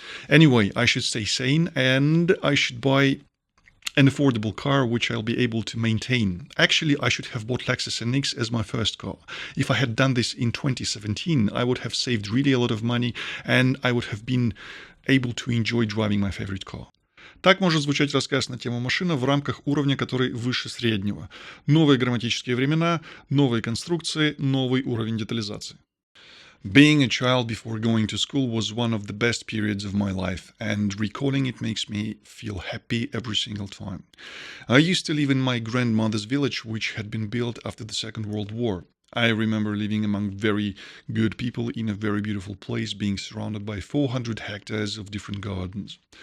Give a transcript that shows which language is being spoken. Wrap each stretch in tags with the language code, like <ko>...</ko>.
<en>Anyway, I should stay sane and I should buy an affordable car which I'll be able to maintain. Actually, I should have bought Lexus NX as my first car. If I had done this in 2017, I would have saved really a lot of money and I would have been able to enjoy driving my favorite car.</en> <ru>Так может звучать рассказ на тему машина в рамках уровня, который выше среднего. Новые грамматические времена, новые конструкции, новый уровень детализации.</ru> <en>Being a child before going to school was one of the best periods of my life, and recalling it makes me feel happy every single time. I used to live in my grandmother's village, which had been built after the Second World War. I remember living among very good people in a very beautiful place, being surrounded by 400 hectares of different gardens.</en>